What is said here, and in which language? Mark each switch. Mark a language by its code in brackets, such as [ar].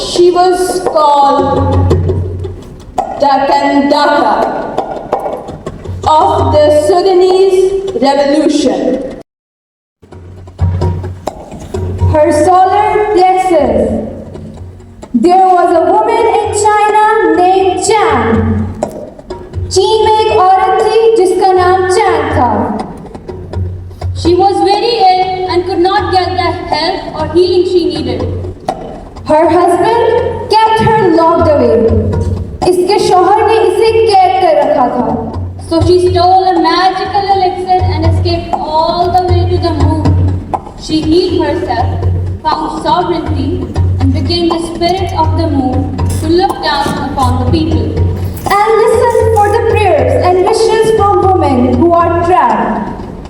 [en] She was called the Kandaka of the Sudanese revolution. Her solar plexus. There was a woman in China named Chan. [hi] चीन में एक औरत थी जिसका नाम चैन था. [en] She was very ill and could not get the help or healing she needed. Her husband kept her locked away. [hi] इसके शौहर ने इसे कैद कर रखा था. [en] So she stole a magical elixir and escaped all the way to the moon. She healed herself, found sovereignty, and became the spirit of the moon to look down upon the people. And listen for the prayers and wishes from women who are trapped.